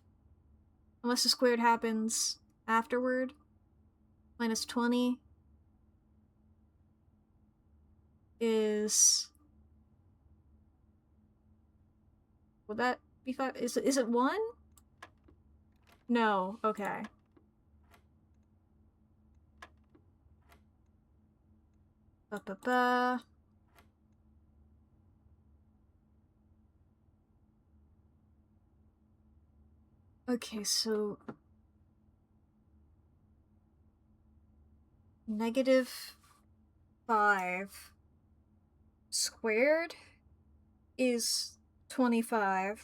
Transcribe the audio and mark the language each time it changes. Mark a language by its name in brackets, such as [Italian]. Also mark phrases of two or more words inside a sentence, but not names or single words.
[English] Unless the squared happens afterward. Minus 20 is... Would that be 5? Is it 1? No, okay. Ba-ba-ba. Okay, so... -5 squared is 25.